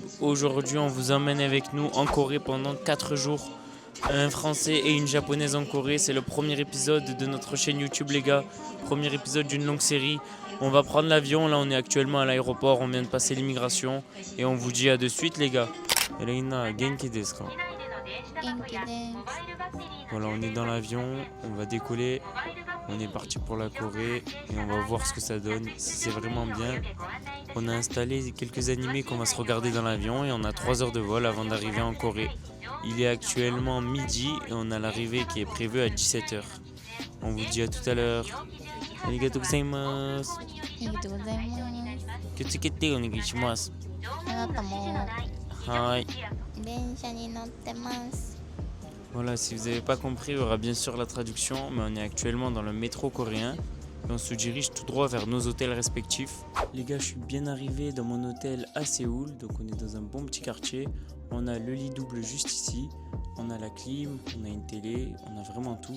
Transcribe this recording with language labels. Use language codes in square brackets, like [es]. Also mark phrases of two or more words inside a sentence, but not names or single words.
[fr] Aujourd'hui, on vous emmène avec nous en Corée pendant 4 jours. Un Français et une Japonaise en Corée. C'est le premier épisode de notre chaîne YouTube les gars. Premier épisode d'une longue série. On va prendre l'avion, là on est actuellement à l'aéroport, on vient de passer l'immigration. Et on vous dit à de suite les gars. Reina, [ja] 元気ですか? 元気です. [fr] Voilà, on est dans l'avion, on va décoller. On est parti pour la Corée et on va voir ce que ça donne. C'est vraiment bien. On a installé quelques animés qu'on va se regarder dans l'avion et on a 3 heures de vol avant d'arriver en Corée. Il est actuellement midi et on a l'arrivée qui est prévue à 17h. On vous dit à tout à l'heure. [ja] ありがとうございます. ありがとうございます。気をつけてお願いします。あなたもはい。電車に乗ってます。 [fr] Voilà, si vous n'avez pas compris, il y aura bien sûr la traduction, mais on est actuellement dans le métro coréen et on se dirige tout droit vers nos hôtels respectifs. Les gars, je suis bien arrivé dans mon hôtel à Séoul, donc on est dans un bon petit quartier. On a le lit double juste ici, on a la clim, on a une télé, on a vraiment tout.